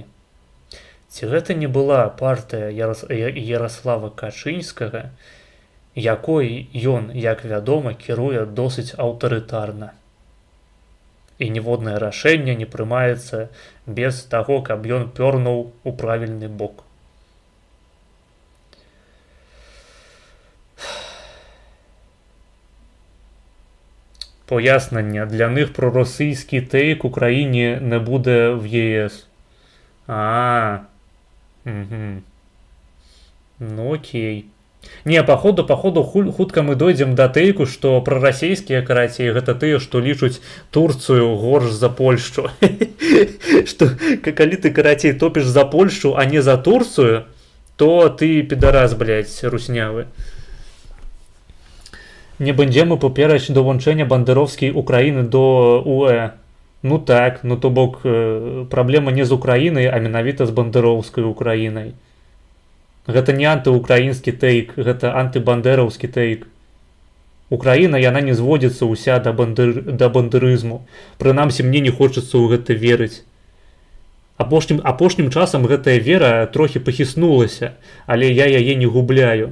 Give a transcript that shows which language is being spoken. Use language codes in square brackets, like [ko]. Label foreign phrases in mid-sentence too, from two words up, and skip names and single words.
[be] Ці гэта не была партыя Ярослава Качынскага, якой ён, як вядома, кіруе досыць аўтарытарна. І ніводнае рашэнне не прымаецца без таго, каб ён пёрнуў у правільны бок. [uk] Пояснення. Для них проросійський тейк Україні не буде в ЄС. [ru] Угу. Ну окей. Не, походу, [be] хутка мы дойдем до тейку, што прарасійскія карацей гэта тыя, што лічуць Турцыю горш за Польшчу. Што калі ты карацей топіш за Польшчу, а не за Турцыю, то ты підарас, блядь, руснявы. [pl] Не będziemy popierać dołączenia banderowskiej Ukrainy do UE. [be] Ну так, ну то бок праблема не з Украінай, а менавіта з бандераўскай Украінай. Гэта не антыукраінскі тэйк, гэта антыбандераўскі тэйк. Украіна, яна не зводзіцца ўся да бандерызму. Прынамсі, мне не хочацца ў гэта верыць. Апошнім часам гэтая вера трохі пахіснулася, але я яе не губляю.